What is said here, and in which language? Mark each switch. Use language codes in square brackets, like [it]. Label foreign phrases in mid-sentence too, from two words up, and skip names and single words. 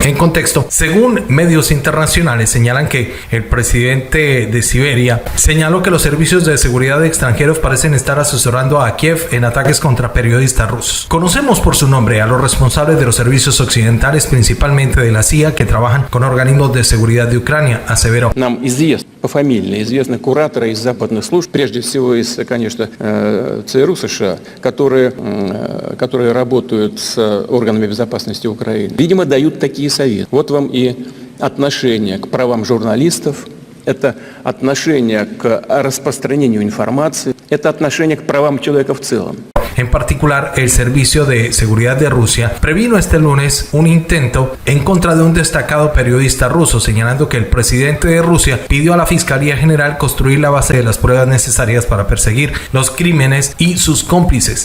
[es] En contexto, según medios internacionales señalan que el presidente de Siberia señaló que los servicios de seguridad extranjeros parecen estar asesorando a Kiev en ataques contra periodistas rusos. Conocemos por su nombre a los responsables de los servicios occidentales, principalmente de la CIA, que trabajan con organismos de seguridad de Ucrania, aseveró. [ru] Пофамильно известны кураторы из западных служб, прежде всего из, конечно, ЦРУ США, которые работают с органами безопасности Украины. Видимо, дают такие советы. Вот вам и отношение к правам журналистов, это отношение к распространению информации, это отношение к правам человека в целом. [es] En particular, el Servicio de Seguridad de Rusia previno este lunes un intento en contra de un destacado periodista ruso, señalando que el presidente de Rusia pidió a la Fiscalía General construir la base de las pruebas necesarias para perseguir los crímenes y sus cómplices.